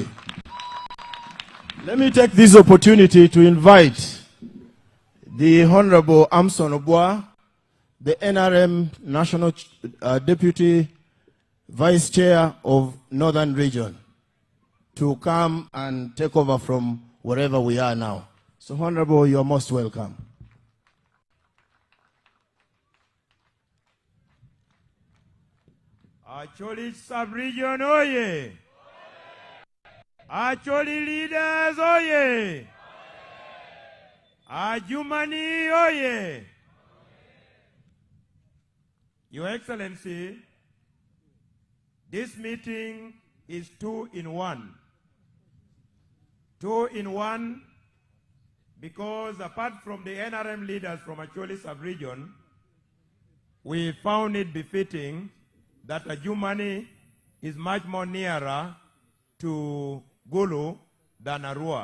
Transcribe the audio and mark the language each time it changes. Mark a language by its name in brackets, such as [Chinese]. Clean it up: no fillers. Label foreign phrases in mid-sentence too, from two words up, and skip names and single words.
[English] Let me take this opportunity to invite the Honorable Amson Obua, the NRM National Deputy Vice Chair of Northern Region, to come and take over from wherever we are now. So, Honorable, you are most welcome. Acholi sub-region, oye! Acholi leaders, oye! Ajumani, oye! Your Excellency, this meeting is 2 in 1. 2 in 1 because apart from the NRM leaders from Acholi sub-region, we found it befitting that Ajumani is much more nearer to Gulu than Arua.